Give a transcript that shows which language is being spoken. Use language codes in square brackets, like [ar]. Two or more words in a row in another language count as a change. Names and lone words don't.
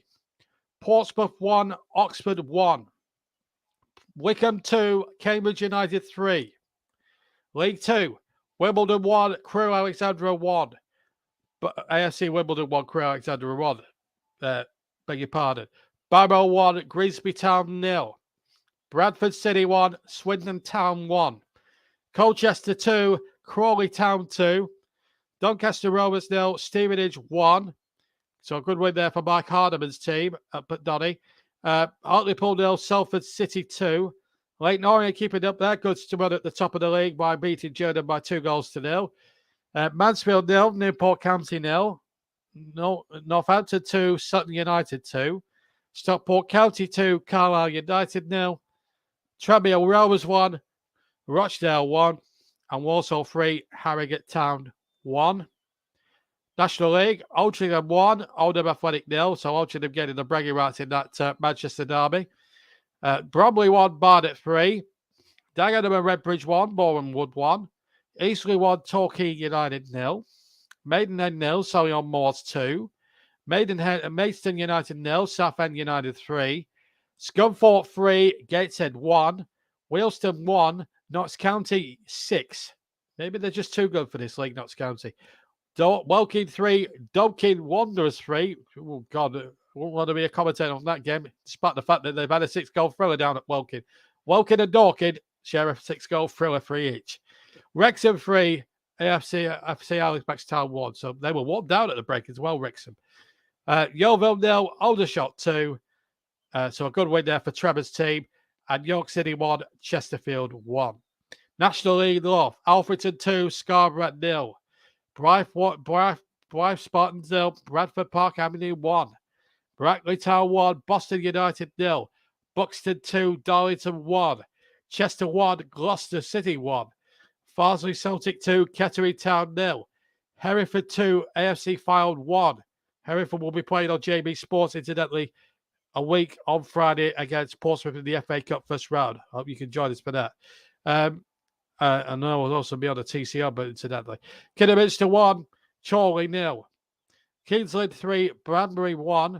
[en] Portsmouth 1, Oxford 1. Wickham 2, Cambridge United 3. League 2, Wimbledon 1, Crewe Alexandra 1. But AFC Wimbledon 1, Crewe Alexandra 1. Beg your pardon. Barrow 1, Grimsby Town 0. Bradford City 1, Swindon Town 1. Colchester 2, Crawley Town 2. Doncaster Rovers 0, Stevenage 1. So a good win there for Mike Hardeman's team up at Donny. Hartlepool 0, Salford City 2. Leyton Orient keeping up their good run at the top of the league by beating Jordan by 2-0. Mansfield 0, Newport County 0. Northampton 2, Sutton United 2. Stockport County 2, Carlisle United 0. Tranmere Rovers 1, Rochdale 1, and Walsall 3, Harrogate Town 1. National League, Altrincham 1, Oldham Athletic 0. So Altrincham getting the bragging rights in that Manchester derby. Bromley 1, Barnet 3. Dagenham and Redbridge 1, Boreham Wood 1. Eastleigh 1, Torquay United 0. Maidenhead 0, Solihull Moors 2. Maidstone United 0, Southend United 3. Scunthorpe 3, Gateshead 1. Wealdstone 1, Notts County 6. Maybe they're just too good for this league, Notts County. Woking 3, Dobkin Wanderers 3. Oh, God, I wouldn't want to be a commentator on that game, despite the fact that they've had a 6-goal thriller down at Woking. Woking and Dorking share a 6-goal thriller for each. Wrexham 3, FC Halifax Town 1. So they were 1 down at the break as well, Wrexham. Yeovil 0, Aldershot 2. So a good win there for Trevor's team. And York City 1, Chesterfield 1. National League North, Alfreton 2, Scarborough 0. Blythe Spartans 0, Bradford Park Avenue 1. Brackley Town 1, Boston United 0. Buxton 2, Darlington 1. Chester 1, Gloucester City 1. Farsley Celtic 2, Kettering Town 0. Hereford 2, AFC Fylde 1. Hereford will be playing on JB Sports, incidentally, a week on Friday against Portsmouth in the FA Cup first round. I hope you can join us for that. And I will also be on the TCR, but incidentally. Kidderminster 1, Chorley 0. Kingsland 3, Branbury 1.